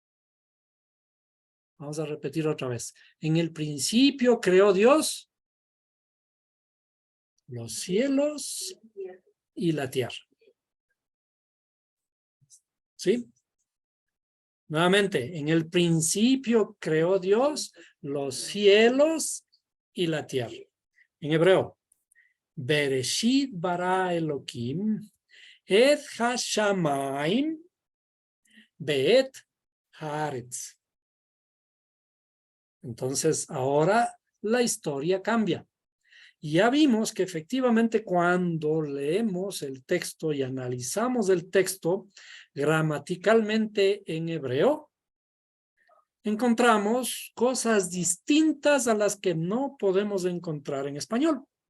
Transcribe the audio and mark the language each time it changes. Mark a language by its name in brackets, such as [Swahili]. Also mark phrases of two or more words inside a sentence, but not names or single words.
[Spanish] Vamos a repetir otra vez. En el principio creó Dios los cielos y la tierra. ¿Sí? Nuevamente, en el principio creó Dios los cielos y la tierra. En hebreo, [Hebrew] בראשית ברא אלהים את השמים ואת הארץ. [Spanish] Entonces, ahora la historia cambia. Ya vimos que efectivamente cuando leemos el texto y analizamos el texto gramaticalmente en hebreo, encontramos cosas distintas a las que no podemos encontrar en español.